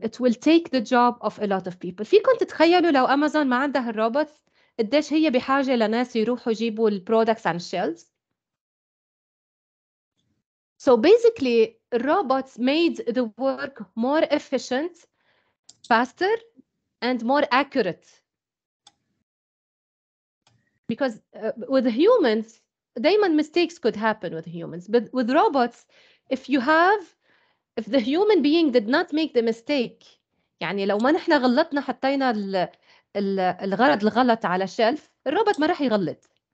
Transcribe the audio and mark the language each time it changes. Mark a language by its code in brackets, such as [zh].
[en] It will take the job of a lot of people. [ar] فيكم تتخيلوا لو أمازون ما عندها الروبوتس قديش هي بحاجة لناس يروحوا يجيبوا البرودكتس عن الشيلز؟ [en] So basically, robots made the work more efficient, faster, and more accurate. Because with humans, دايما mistakes could happen with humans, but with robots, if the human being did not make the mistake, [ar] يعني لو ما نحن غلطنا حطينا الغرض الغلط على شلف، الروبوت ما راح يغلط.